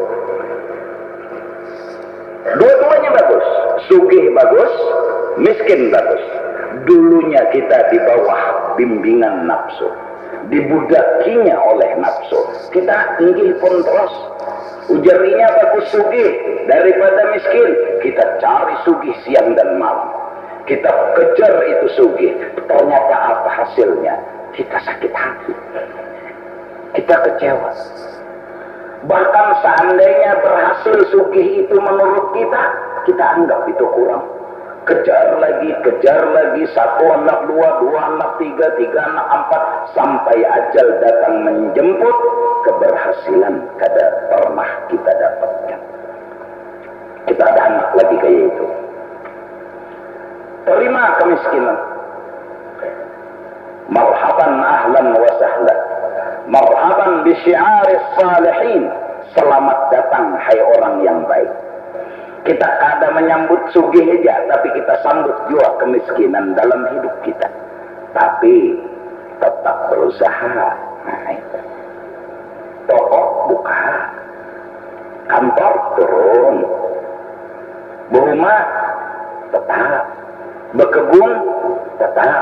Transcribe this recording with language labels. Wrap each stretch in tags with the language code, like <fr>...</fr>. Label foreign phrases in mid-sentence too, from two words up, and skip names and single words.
<id>Dua-duanya bagus, sugih bagus, miskin bagus. Dulunya kita di bawah bimbingan nafsu, dibudakinya oleh nafsu.</id> <bjn>Kita inggih pun terus, ujarinya bagus sugih daripada miskin.</bjn> <id>Kita cari sugih siang dan malam. Kita kejar itu sugih, ternyata apa hasilnya? Kita sakit hati, kita kecewa. Bahkan seandainya berhasil sugih itu menurut kita anggap itu kurang. Kejar lagi, satu anak, dua anak, tiga anak, empat, sampai ajal datang menjemput, keberhasilan kada pernah kita dapatkan. Kita ada anak lagi kayak itu. Terima kemiskinan.</id> <ar>مرحبا أهلا وسهلا. مرحبا بشعار الصالحين.</ar> <id>Selamat datang hai orang yang baik. Kita kada menyambut sugih aja, tapi kita sambut juga kemiskinan dalam hidup kita. Tapi tetap berusaha. Nah, itu. Toko buka, kantor turun, berumah tetap, berkebun tetap.</id>